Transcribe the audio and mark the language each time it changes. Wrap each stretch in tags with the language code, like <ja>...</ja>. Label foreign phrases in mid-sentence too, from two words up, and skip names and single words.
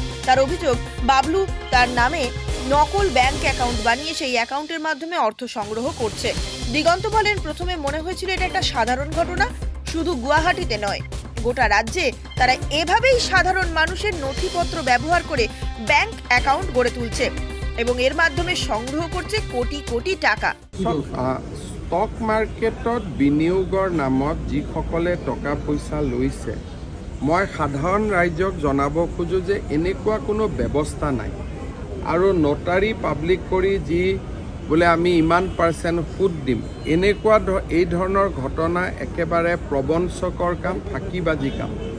<bn>তার অভিযোগ, বাবলু তার নামে নকল ব্যাংক অ্যাকাউন্ট বানিয়ে সেই অ্যাকাউন্টের মাধ্যমে অর্থ সংগ্রহ করছে। দিগন্ত বলেন, প্রথমে মনে হয়েছিল এটা একটা সাধারণ ঘটনা। শুধু গুয়াহাটিতে নয়, গোটা রাজ্যে তারা এভাবেই সাধারণ মানুষের নথিপত্র ব্যবহার করে ব্যাংক অ্যাকাউন্ট গড়ে তুলছে এবং এর মাধ্যমে সংগ্রহ করছে কোটি কোটি টাকা।</bn> <en>stock market</en> <as>বিনিয়োগৰ নামত যিসকলে টকা পইচা লৈছে, মই সাধাৰণ ৰাইজক জনাব খোজোঁ যে এনেকুৱা কোনো ব্যৱস্থা নাই। আৰু</as> <en>notary public</en> <as>কৰি যি বোলে আমি ইমান % সুদ দিম, এনেকুৱা এই ধৰণৰ ঘটনা একেবাৰে প্ৰবঞ্চকৰ কাম, ফাঁকিবাজি কাম।</as>